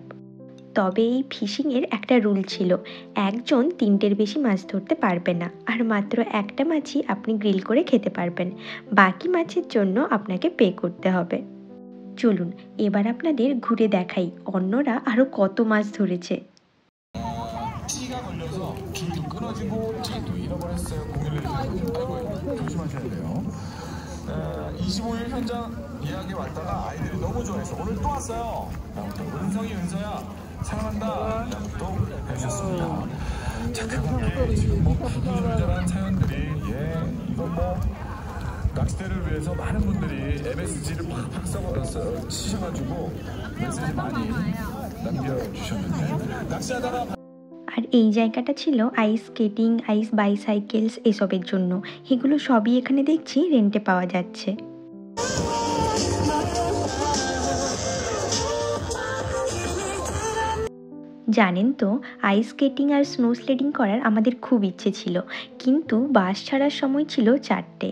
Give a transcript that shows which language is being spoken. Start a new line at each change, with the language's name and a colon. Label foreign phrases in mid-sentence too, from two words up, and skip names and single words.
Bangla: তবে এই ফিশিংয়ের একটা রুল ছিল, একজন 3টের বেশি মাছ ধরতে পারবে না, আর মাত্র একটা মাছই আপনি গ্রিল করে খেতে পারবেন। বাকি মাছের জন্য আপনাকে পে করতে হবে। চলুন এবার আপনাদের ঘুরে দেখাই অন্যরা আরো কত মাছ ধরেছে।
Korean: 찌가 걸려서 줄도 끊어지고 차도 잃어버렸어요. 0116님. 아이고 조심하셔야 돼요. 25일 현장 예약에 왔다가 아이들이 너무 좋아해서 오늘 또 왔어요. 아무튼 은성이 은서야 사랑한다 또 해주셨습니다. 자 그분께 지금 뭐 구구절절한 사연들이 이건 뭐 낚시대를 위해서 많은 분들이 MSG를 팍팍 써버렸어요. 치셔가지고 메시지 많이 남겨주셨는데 낚시하다가
Bangla: আর এই জায়গাটা ছিল
English: ice skating, ice bicycles
Bangla: এসবের জন্য। এগুলো সবই এখানে দেখছি রেন্টে পাওয়া যাচ্ছে। জানেন তো,
English: ice skating
Bangla: আর
English: snow sledding
Bangla: করার আমাদের খুব ইচ্ছে ছিল, কিন্তু বাস ছাড়ার সময় ছিল 4টে।